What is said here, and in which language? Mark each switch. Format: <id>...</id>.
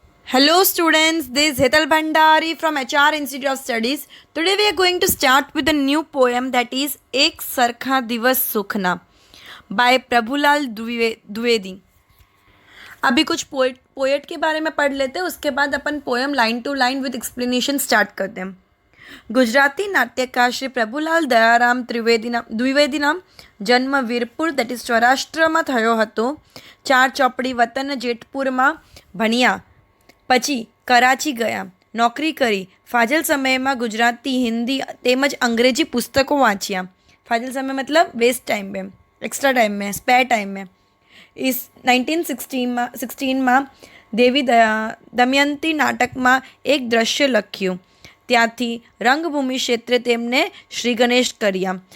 <en>Hello students, this is Hetal Bhandari from HR Institute of Studies. Today we are going to start with a new poem that is Ek Sarkha Divas Sukhna by Prabhulal Dwivedi.</en> <hi>अभी कुछ poet के बारे में पढ़ लेते हैं, उसके बाद अपन poem line to line with explanation start करते हैं.</hi> <gu>गुजराती नाट्यकार श्री પ્રભુલાલ દયારામ દ્વિવેદીના જન્મ વીરપુર દેટ ઇઝ સૌરાષ્ટ્રમાં થયો હતો. 4 ચોપડી વતન જેતપુરમાં ભણ્યા, પછી કરાચી ગયા, નોકરી કરી. ફાજલ સમયમાં ગુજરાતી, હિન્દી તેમજ અંગ્રેજી પુસ્તકો વાંચ્યા.</gu> <hi>ફાજલ समय मतलब वेस्ट टाइम में, एक्स्ट्रा टाइम में, स्पेयर टाइम में. इस 1916 में</hi> <gu>देवी दमयंती નાટકમાં એક દ્રશ્ય લખ્યું. ત્યાંથી રંગભૂમિ ક્ષેત્રે તેમને શ્રી ગણેશ કર્યા.</gu>